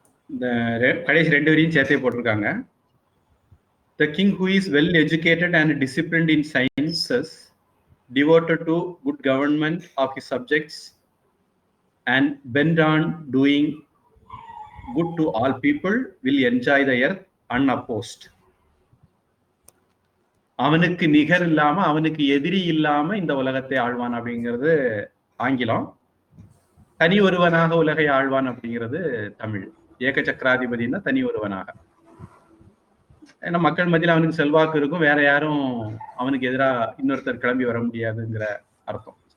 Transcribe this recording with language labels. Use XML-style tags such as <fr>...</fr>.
<ta>இந்த கடைசி 2 வரையும் சேர்த்தே போட்டிருக்காங்க.</ta> <en>The king who is well educated and disciplined in sciences, devoted to good government of his subjects, and bent on doing good to all people, will enjoy the earth unopposed.</en> <ta>அவனுக்கு நிகர் இல்லாம, அவனுக்கு எதிரி இல்லாம இந்த உலகத்தை ஆழ்வான் அப்படிங்கிறது ஆங்கிலம். தனி ஒருவனாக உலகை ஆழ்வான் அப்படிங்கிறது தமிழ். ஏக சக்கராதிபதினா தனி ஒருவனாக. ஏன்னா மக்கள் மத்தியில் அவனுக்கு செல்வாக்கு இருக்கும், வேற யாரும் அவனுக்கு எதிராக இன்னொருத்தர் கிளம்பி வர முடியாதுங்கிற அர்த்தம்.</ta>